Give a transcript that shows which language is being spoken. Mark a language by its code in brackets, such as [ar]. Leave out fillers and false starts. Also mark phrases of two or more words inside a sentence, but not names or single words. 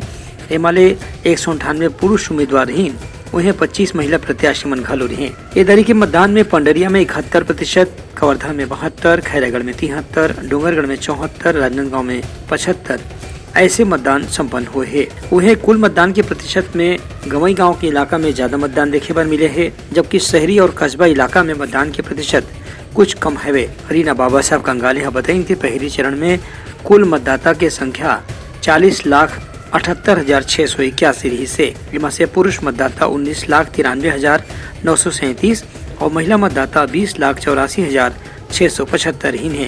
[hne] एमाले 198 पुरुष उम्मीदवार रहीन, उन्हें 25 महिला प्रत्याशी मन घलो रहे। ये दरी के मतदान में पंडरिया में 71%, कवर्धा में 72, खैरागढ़ में 73, डूंगरगढ़ में 74, राजनांदगांव में 75 ऐसे मतदान संपन्न हुए हैं। उन्हें कुल मतदान के प्रतिशत में गवई गांव के इलाका में ज्यादा मतदान देखे पर मिले हैं, जबकि शहरी और कस्बा इलाका में मतदान के प्रतिशत कुछ कम है। रीना बाबा साहब कंगाले बताई कि पहले चरण में कुल मतदाता की संख्या 40,78,681 रही से इनमें से पुरुष मतदाता 19,93,937 और महिला मतदाता 20,84,675 रही है।